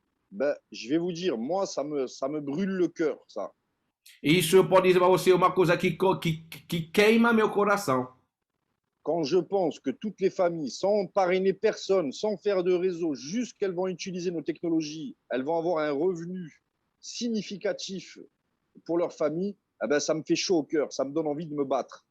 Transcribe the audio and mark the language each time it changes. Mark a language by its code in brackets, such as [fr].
[fr] Ben, je vais vous dire, moi, ça me brûle le cœur, ça. [pt] Isso eu posso dizer para você uma coisa que queima meu coração. [fr] Quand je pense que toutes les familles, sans parrainer personne, sans faire de réseau, juste qu'elles vont utiliser nos technologies, elles vont avoir un revenu significatif pour leur famille, eh ben, ça me fait chaud au cœur, ça me donne envie de me battre.